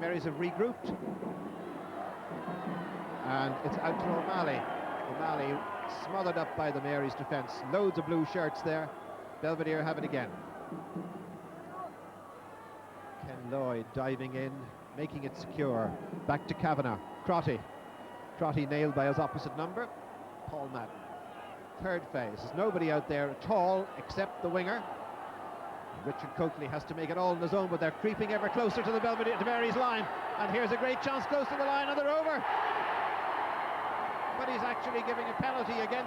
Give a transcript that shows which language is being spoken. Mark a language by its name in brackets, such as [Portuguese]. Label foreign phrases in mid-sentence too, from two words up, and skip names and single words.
[English] Mary's have regrouped, and it's out to O'Malley. O'Malley smothered up by the Mary's defence. Loads of blue shirts there. Belvedere have it again. Ken Lloyd diving in, making it secure. Back to Kavanagh. Crotty. Crotty nailed by his opposite number, Paul Madden. Third phase. There's nobody out there at all except the winger. Richard Coakley has to make it all on his own, but they're creeping ever closer to the Belvedere, to Mary's line. And here's a great chance close to the line, and they're over. But he's actually giving a penalty against.